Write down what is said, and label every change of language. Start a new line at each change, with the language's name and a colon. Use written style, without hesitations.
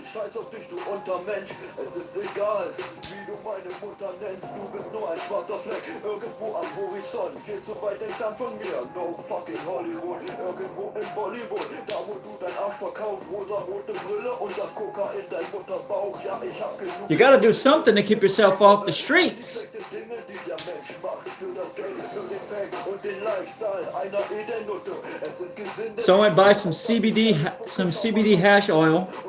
German: Scheiß auf dich, du Untermensch, es ist egal, wie du meine Mutter nennst, du bist nur ein schwarzer Fleck, irgendwo am Horizont, viel zu weit entfernt von mir,
English: no fucking Hollywood,
German: irgendwo in Bollywood, da wo du dein Arsch verkaufst, rosa-rote Brille und das Kokain in dein Mutterbauch, ja, ich hab genug.
English: You gotta do something to keep yourself off the streets.
German: Dinge, die der Mensch macht, für das Geld, für den Fame und den Lifestyle einer Edelnutte, es sind Gesinde.
English: So I went buy some CBD hash oil.